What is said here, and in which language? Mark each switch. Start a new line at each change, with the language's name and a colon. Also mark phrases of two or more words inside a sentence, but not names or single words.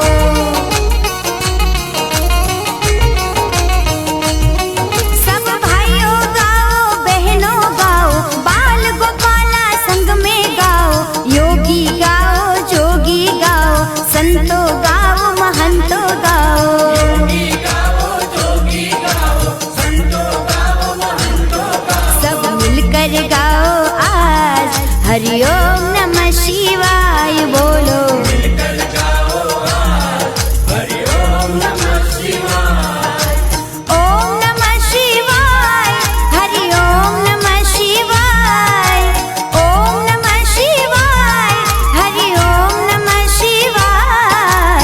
Hindi: सब भाइयों गाओ, बहनों गाओ, बाल गोपाला संग में गाओ। योगी गाओ, जोगी गाओ, संतो गाओ, महंतो गाओ। सब मिलकर गाओ आज,
Sanskrit: हरि ओम नमः शिवाय
Hindi: बोलो।
Sanskrit: ओम नमः शिवाय, हरि ओम नमः शिवाय। ओम नमः शिवाय, हरि ओम नमः शिवाय।